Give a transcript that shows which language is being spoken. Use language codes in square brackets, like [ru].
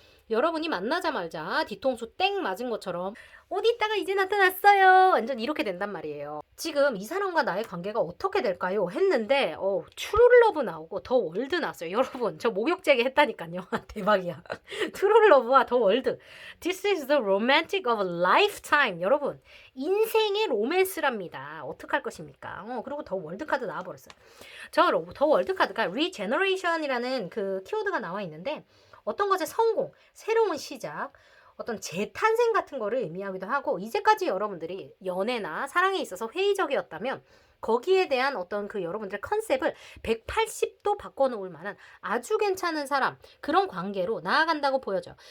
[ko] 여러분이 만나자마자 뒤통수 땡 맞은 것처럼 어디 있다가 이제 나타났어요. 완전 이렇게 된단 말이에요. 지금 이 사람과 나의 관계가 어떻게 될까요? 했는데 트루러브 나오고 더 월드 나왔어요. 여러분 저 목욕제기 했다니까요. 대박이야. 트루러브와 더 월드. [en] This is the romantic of a lifetime. [ko] 여러분 인생의 로맨스랍니다. 어떡할 것입니까? 그리고 더 월드 카드 나와버렸어요. 더 월드 카드가 regeneration이라는 그 키워드가 나와 있는데 어떤 것의 성공, 새로운 시작, 어떤 재탄생 같은 거를 의미하기도 하고 이제까지 여러분들이 연애나 사랑에 있어서 회의적이었다면 거기에 대한 어떤 그 여러분들의 컨셉을 180도 바꿔놓을 만한 아주 괜찮은 사람 그런 관계로 나아간다고 보여져요.